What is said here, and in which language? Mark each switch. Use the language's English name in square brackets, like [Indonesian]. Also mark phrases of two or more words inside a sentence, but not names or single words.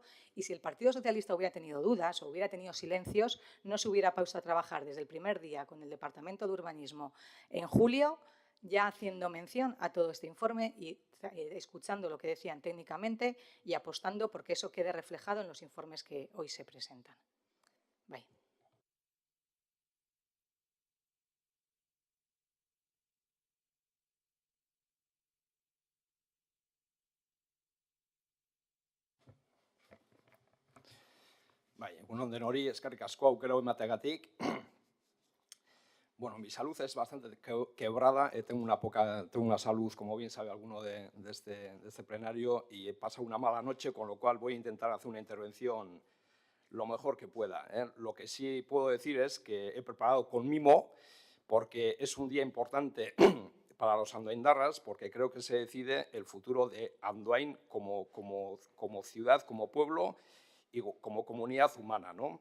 [Spanish] Y si el Partido Socialista hubiera tenido dudas o hubiera tenido silencios, no se hubiera pausado a trabajar desde el primer día con el Departamento de Urbanismo en julio, ya haciendo mención a todo este informe y escuchando lo que decían técnicamente y apostando porque eso quede reflejado en los informes que hoy se presentan. [English] Bye. [Basque] Egun on denori, eskerrik asko aukera emateagatik. [Spanish] Bueno, mi salud es bastante quebrada, tengo una salud, como bien sabe alguno de este plenario, y he pasado una mala noche, con lo cual voy a intentar hacer una intervención lo mejor que pueda. Lo que sí puedo decir es que he preparado con mimo, porque es un día importante para los andoaindarras, porque creo que se decide el futuro de Andoain como ciudad, como pueblo y como comunidad humana, ¿no?